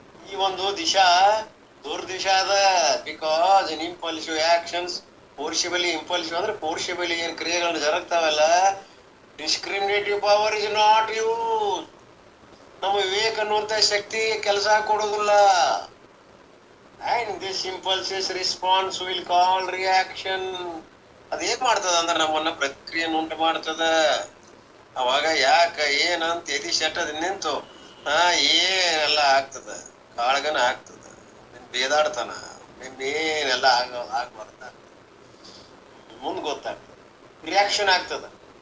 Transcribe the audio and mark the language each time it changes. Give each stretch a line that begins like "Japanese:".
Kannada: ಈ ಒಂದು ದಿಶಾ ದುರ್ದಿಶಾ ಅದ.
English: because in impulsive actions, forcibly,
Kannada: impulsive ಅಂದ್ರೆ ಫೋರ್ಸಿಬಲಿ ಏನ್ ಕ್ರಿಯೆಗಳನ್ನ ಜರುಗ್ತಾವಲ್ಲ,
English: Discriminative power is not use.
Kannada: ನಮ್ಮ ವಿವೇಕ ಅನ್ನುವಂತ ಶಕ್ತಿ ಕೆಲಸ ಕೊಡೋದಿಲ್ಲ.
English: And this impulsive response will call reaction.
Kannada: ಅದೇನ್ ಮಾಡ್ತದ ಅಂದ್ರೆ ನಮ್ಮನ್ನ ಪ್ರಕ್ರಿಯೆಯನ್ನು ಉಂಟು ಮಾಡ್ತದ. ಅವಾಗ ಯಾಕ ಏನಂತ ಎದಿ ಶೆಟ್ಟದ ನಿಂತು ಏನೆಲ್ಲ ಆಗ್ತದ, ಕಾಳಗನ ಆಗ್ತದ, ಬೇದಾಡ್ತಾನ, ಏನೆಲ್ಲ ಆಗ್ಬಾರ್ದ, ಮುಂದ್ ಗೊತ್ತಾಗ್ತದ, ರಿಯಾಕ್ಷನ್ ಆಗ್ತದ.